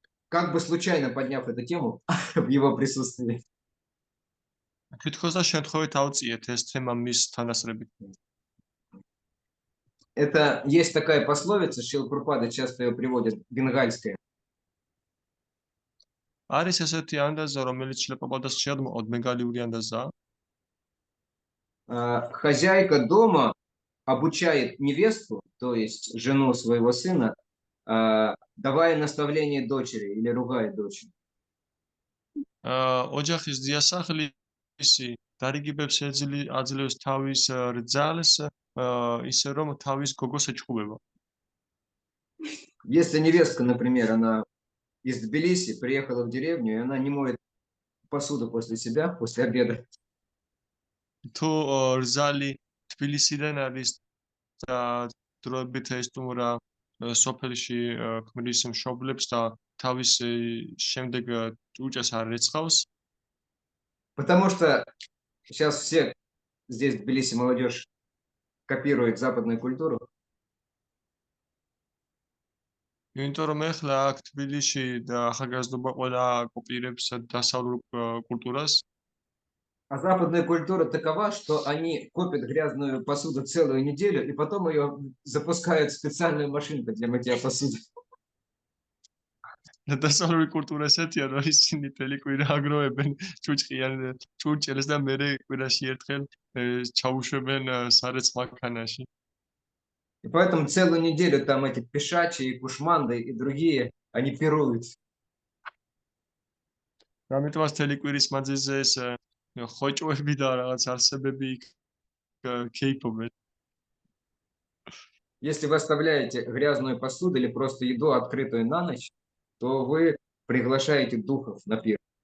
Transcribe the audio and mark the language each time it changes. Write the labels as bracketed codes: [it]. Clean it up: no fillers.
[ru] Как бы случайно подняв эту тему в его присутствии. [ka] თითქოს და შემთხვევით ავწიეთ ეს თემა მის თანასწრებით. [ru] Это есть такая пословица, Шрила Прабхупада часто ее приводит, бенгальская. [ka] არის ესეთი ანდაზა, რომელიც შრილა პრაბჰუპადას შეადმოყავთ ბენგალიური ანდაზა. [ru] Хозяйка дома обучает невесту, то есть жену своего сына, давая наставление дочери или ругая дочь. [ka] ოჯახის დიასახლისი დარიგებებს აძლევს თავის რძალს, ისე რომ თავის გოგოს ეჭხუბება. [ru] Если невестка, например, она из Тбилиси приехала в деревню, и она не моет посуду после себя, после обеда. [ka] თუ რძალი თბილისიდან არის და დროებით ესტუმრა სოფელში ქმრის მშობლებს და თავის შემდეგ ჭუჭას არ ეცხავს. [ru] Потому что сейчас все здесь в Тбилиси молодежь копирует западную культуру. [ka] იმიტომ რომ ეხლა აქ თბილისში და ახალგაზრდობა ყველა კოპირებს დასავლურ კულტურას. [ru] А западная культура такова, что они копят грязную посуду целую неделю, и потом ее запускают в специальную машинку для мытья посуды. [ka] და დასავლური კულტურა ესეთია, რომ ისინი თელი კვირა აგროვებენ ჭურჭელს და მერე კვირაში ერთხელ ჩაუშვებენ სარეცხ მანქანაში. [ru] И поэтому целую неделю там эти пешачи, и кушманды, и другие, они пируют. [ka] ამიტომაც თელი კვირის მანძილზე ეს ხოჭოები და რაღაც არსებები кейფობენ. [ru] Если вы оставляете грязную посуду или просто еду открытую на ночь, то вы приглашаете духов на пир.